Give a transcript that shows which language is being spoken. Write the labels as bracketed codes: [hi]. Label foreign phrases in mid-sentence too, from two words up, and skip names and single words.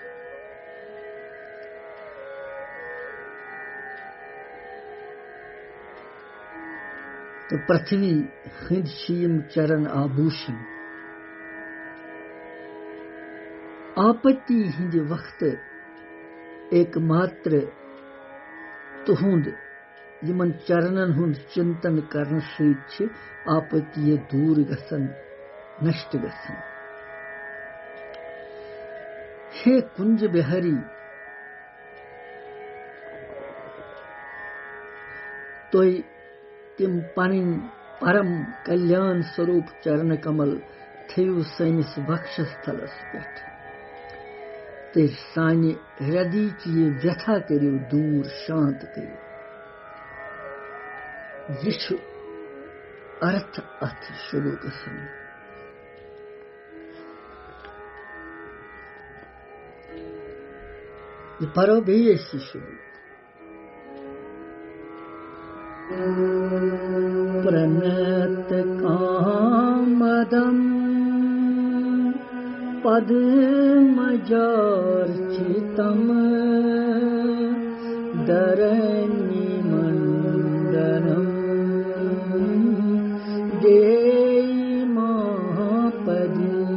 [ks] तो पृथ्वी हंद चरण आभूषण आपत्ति हिंद वक्त एकमात्र तुहुंद यमन चरणन हुंद चिंतन करने सहित आपत्ति दूर गसन, नष्ट गसन। हे कुंज बिहारी तो तिम पन परम कल्याण स्वरूप चरण कमल थयु सैनिस वक्षस्थलस पे तो सानि [hi] हृदय की ये व्यथा [ks] करियो दूर शांत करियो। ये अर्थ अथ श्लोकस ये परो बेये श्लोक [sa] प्रणत कामदम पद्मजार्चितम धरणिमण्डनं देयि महापदि।